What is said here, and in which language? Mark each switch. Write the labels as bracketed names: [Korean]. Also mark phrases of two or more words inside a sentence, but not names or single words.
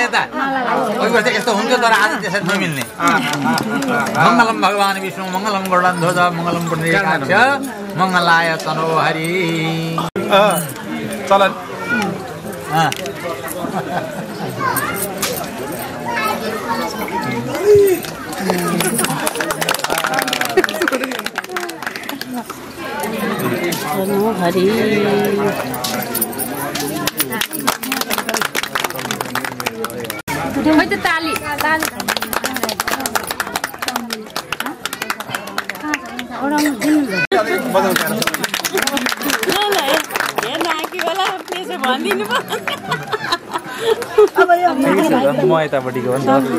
[Nepali] यता कोही बेला यस्तो हुन्छ तर आज त्यसरी नमिल्ने [Sanskrit] मङ्गलम भगवान विष्णु मङ्गलम गरुडन ध्वज मङ्गलम पुण्डरी काक्ष मङ्गलाय तनो हरि [Nepali] चल हरि खोइ त ताली म यतापट्टिको हो नि